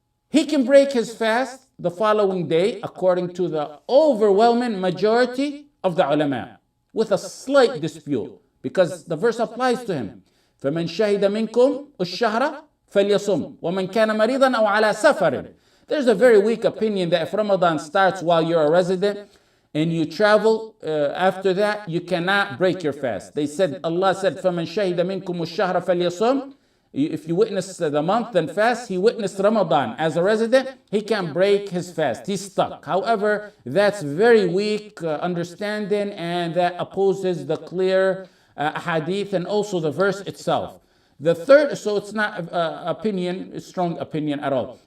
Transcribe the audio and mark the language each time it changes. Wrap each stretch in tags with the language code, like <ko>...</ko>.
<en>He can break his fast the following day according to the overwhelming majority of the ulama, with a slight dispute because the verse applies to him.</en> <ar>فَمَنْ شَهِدَ مِنْكُمْ الشَّهْرَ فَلْيَصُمْ وَمَنْ كَانَ مَرِيضًا أَوْ عَلَى سَفَرٍ.</ar> <en>There's a very weak opinion that if Ramadan starts while you're a resident and you travel after that, you cannot break your fast. Allah said,</en> <ar>فَمَنْ شَهِدَ مِنْكُمُ الشَّهْرَ فَلْيَصُمْ.</ar> <en>If you witness the month, then fast. He witnessed Ramadan as a resident, he can break his fast. He's stuck. However, that's very weak understanding, and that opposes the clear hadith and also the verse itself. The third, so it's not a strong opinion at all.</en>